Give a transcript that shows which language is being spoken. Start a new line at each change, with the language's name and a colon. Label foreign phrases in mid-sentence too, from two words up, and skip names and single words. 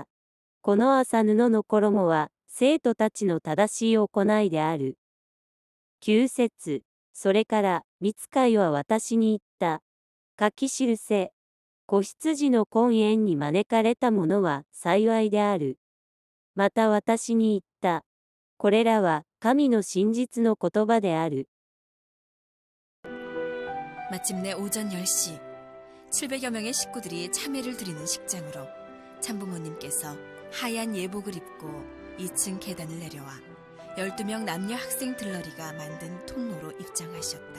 Japanese: この麻布の衣は、生徒たちの正しい行いである。9節。それから、御使いは私に言った。書き記せ。子羊の婚宴に招かれた者は幸いである。また私に言った。これらは神の真実の言葉である。
Korean: 마침내 오전 10시 700여 명의 식구들이 참회를 드리는 식장으로 참부모님께서 하얀 예복을 입고 2층 계단을 내려와 12명 남녀 학생 들러리가 만든 통로로 입장하셨다.